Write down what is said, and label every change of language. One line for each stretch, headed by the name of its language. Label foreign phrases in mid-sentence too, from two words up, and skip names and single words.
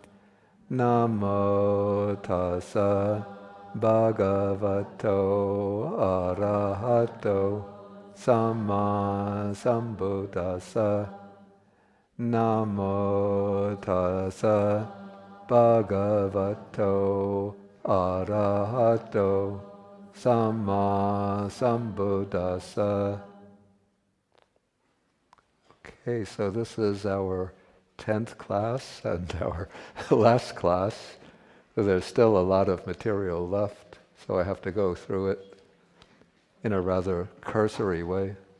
Pali: Namo tassa bhagavato arahato samma sambuddhassa. Namo tassa bhagavato arahato samma sambuddhassa.
English: Okay, so this is our 10th class and our last class. So there's still a lot of material left, so I have to go through it in a rather cursory way.